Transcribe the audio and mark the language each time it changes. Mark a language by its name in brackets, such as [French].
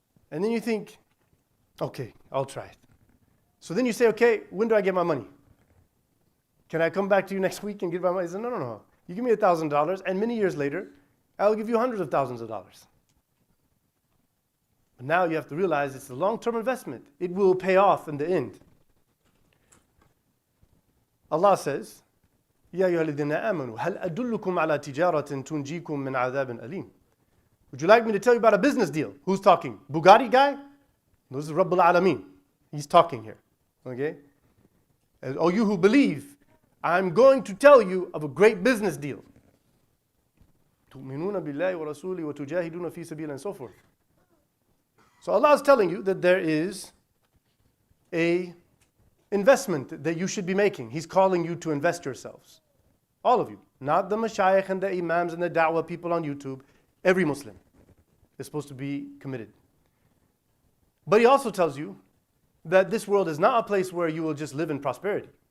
[English] And then you think, okay, I'll try it. So then you say, okay, when do I get my money? Can I come back to you next week and get my money? He said, no. You give me $1,000 and many years later, I'll give you hundreds of thousands of dollars. But now you have to realize it's a long-term investment. It will pay off in the end. Allah says, [Arabic] يَا أَيُّهَا الَّذِينَ آمَنُوا هَلْ أَدُلُّكُمْ عَلَى تِجَارَةٍ تُنْجِيكُم مِّنْ عَذَابٍ أَلِيمٍ. [English] Would you like me to tell you about a business deal? Who's talking? Bugatti guy? This is Rabbul Alameen. He's talking here. Okay? Oh, you who believe, I'm going to tell you of a great business deal. [Arabic] تُؤْمِنُونَ بِاللَّهِ وَرَسُولِهِ وَتُجَاهِدُونَ فِي سَبِيلِهِ [English] and so forth. So Allah is telling you that there is a investment that you should be making. He's calling you to invest yourselves. All of you. Not the mashayikh and the imams and the da'wah people on YouTube. Every Muslim is supposed to be committed. But He also tells you that this world is not a place where you will just live in prosperity.